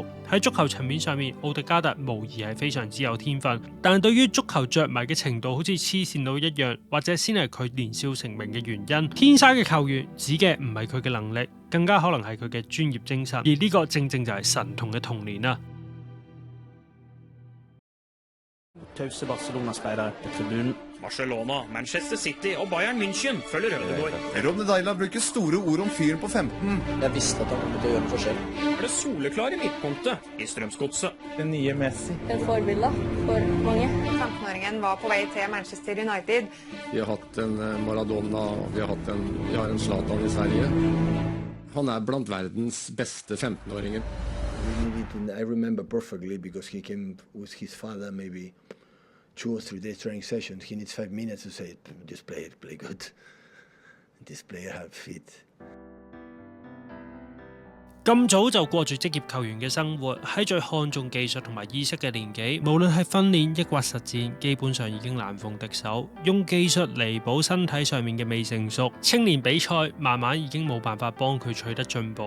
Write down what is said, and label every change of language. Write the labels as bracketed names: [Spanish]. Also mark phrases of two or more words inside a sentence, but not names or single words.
[Cantonese] 喺足球層面上面，奧迪加特無疑係非常之有天分，但對於足球着迷嘅程度好似黐線佬一樣，或者先係佢年少成名嘅原因。天生嘅球員指嘅唔係佢嘅能力，更加可能係佢嘅專業精神，而呢個正正就係神童嘅童年啦。 [Norwegian] Tauste Barcelona-spillere på tribunen. Barcelona, Manchester City og Bayern München følger Ødegaard. Ronny Deila bruker store ord om fyren på 15. Jeg visste at han kom til å gjøre en forskjell. Er det soleklare midtpunktet i Strømsgodset. Den nye Messi. En forbilde for mange. 15-åringen var på vei til Manchester United. Vi har hatt en Maradona, vi har en Zlatan i Sverige. Han er blant verdens beste 15-åringer. [English] I remember perfectly because he came with his father maybe 2 or 3 days training sessions. He needs 5 minutes to say, this player play good. This player have fit. [Cantonese] 咁早就過住職業球員嘅生活，喺最看重技術同埋意識嘅年紀，無論係訓練抑或實戰，基本上已經難逢敵手。用技術彌補身體上面嘅未成熟，青年比賽慢慢已經冇辦法幫佢取得進步。